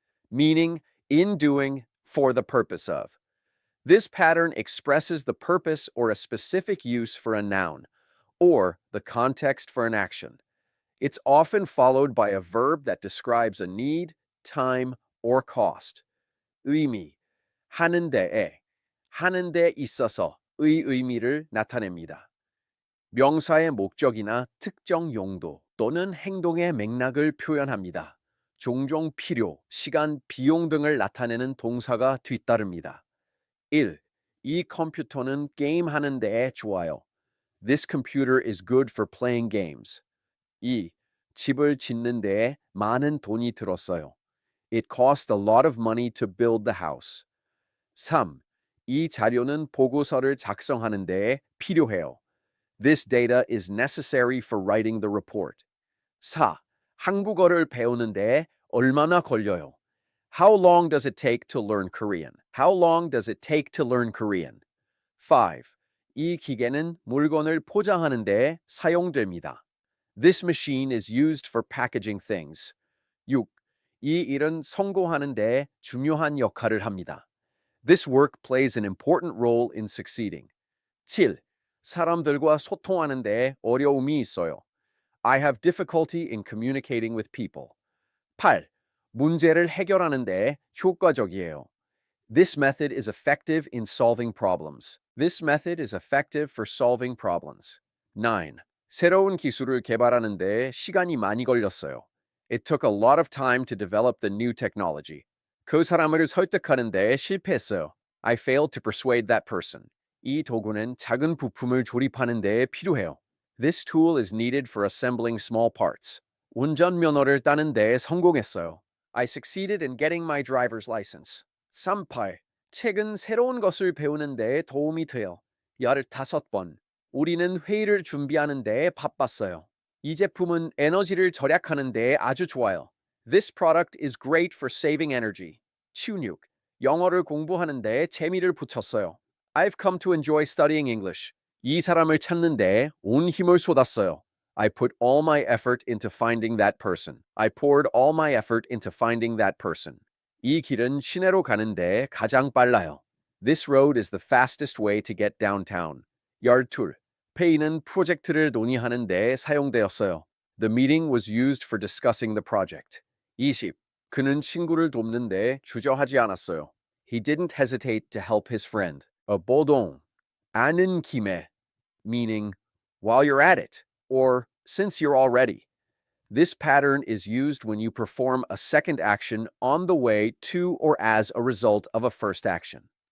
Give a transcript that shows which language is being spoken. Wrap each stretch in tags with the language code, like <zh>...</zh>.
<en>Meaning in doing for the purpose of. This pattern expresses the purpose or a specific use for a noun, or the context for an action. It's often followed by a verb that describes a need, time, or cost.</en> <ko>의미, 하는 데에, 하는 데 있어서의 의미를 나타냅니다. 명사의 목적이나 특정 용도 또는 행동의 맥락을 표현합니다. 종종 필요, 시간, 비용 등을 나타내는 동사가 뒤따릅니다. 1. 이 컴퓨터는 게임하는 데에 좋아요.</ko> <en>This computer is good for playing games. 2.</en> <ko>집을 짓는 데에 많은 돈이 들었어요.</ko> <en>It cost a lot of money to build the house. 3.</en> <ko>이 자료는 보고서를 작성하는 데에 필요해요.</ko> <en>This data is necessary for writing the report. 4.</en> <ko>한국어를 배우는 데에 얼마나 걸려요?</ko> <en>How long does it take to learn Korean? How long does it take to learn Korean? 5.</en> <ko>이 기계는 물건을 포장하는 데에 사용됩니다.</ko> <en>This machine is used for packaging things. 6.</en> <ko>이 일은 성공하는 데에 중요한 역할을 합니다.</ko> <en>This work plays an important role in succeeding. 7.</en> <ko>사람들과 소통하는 데에 어려움이 있어요.</ko> <en>I have difficulty in communicating with people. 8.</en> <ko>문제를 해결하는 데에 효과적이에요.</ko> <en>This method is effective in solving problems. This method is effective for solving problems. 9.</en> <ko>새로운 기술을 개발하는 데에 시간이 많이 걸렸어요.</ko> <en>It took a lot of time to develop the new technology.</en> <ko>그 사람을 설득하는 데에 실패했어요.</ko> <en>I failed to persuade that person.</en> <ko>이 도구는 작은 부품을 조립하는 데에 필요해요.</ko> <en>This tool is needed for assembling small parts.</en> <ko>운전면허를 따는 데에 성공했어요.</ko> <en>I succeeded in getting my driver's license. 38.</en> <ko>책은 새로운 것을 배우는 데에 도움이 돼요. 15번. 우리는 회의를 준비하는 데에 바빴어요. 이 제품은 에너지를 절약하는 데에 아주 좋아요.</ko> <en>This product is great for saving energy. 16.</en> <ko>영어를 공부하는 데에 재미를 붙였어요.</ko> <en>I've come to enjoy studying English.</en> <ko>이 사람을 찾는 데에 온 힘을 쏟았어요.</ko> <en>I put all my effort into finding that person. I poured all my effort into finding that person.</en> <ko>이 길은 시내로 가는 데에 가장 빨라요.</ko> <en>This road is the fastest way to get downtown. 12.</en> <ko>회의는 프로젝트를 논의하는 데에 사용되었어요.</ko> <en>The meeting was used for discussing the project. 20.</en> <ko>그는 친구를 돕는 데에 주저하지 않았어요.</ko> <en>He didn't hesitate to help his friend.</en> <ko>보동, 아는 김에,</ko> <en>meaning while you're at it, or since you're already. This pattern is used when you perform a second action on the way to or as a result of a first action.</en>